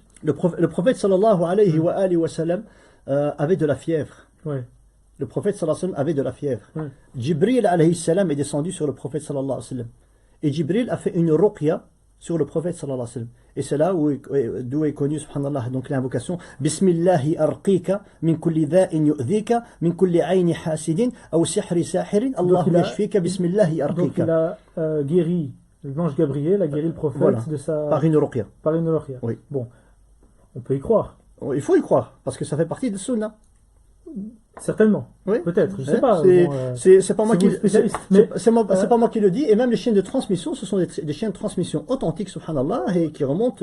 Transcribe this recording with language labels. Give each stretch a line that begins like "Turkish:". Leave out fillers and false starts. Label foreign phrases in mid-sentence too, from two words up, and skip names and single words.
French: Le prophète
Arabic: صلى الله عليه وسلم
French: avait de la fièvre. Ouais. Le prophète
Arabic: صلى الله عليه وسلم
French: avait de la fièvre. Ouais. Jibril
Arabic: عليه السلام
French: est descendu sur le prophète
Arabic: صلى الله عليه وسلم.
French: Et Jibril a fait une ruqya sur le prophète
Arabic: صلى الله عليه وسلم.
French: Et c'est là d'où est connue, subhanallah, donc l'invocation
Arabic: بسم الله أرقيك من كل داء يؤذيك من كل عين حاسد أو سحر ساحر الله يشفيك بسم الله أرقيك.
French: Donc il a guéri l'ange Gabriel, a guéri le prophète de sa... Par une ruqya. Par une ruqya. Oui. Bon, on peut y croire. Il faut y croire, parce que ça fait partie de sunnah. Certainement. Oui. Peut-être, je sais pas. C'est pas moi qui c'est pas moi qui le dis, et même les chaînes de transmission, ce sont des chaînes de transmission authentiques, subhanallah, et qui remontent.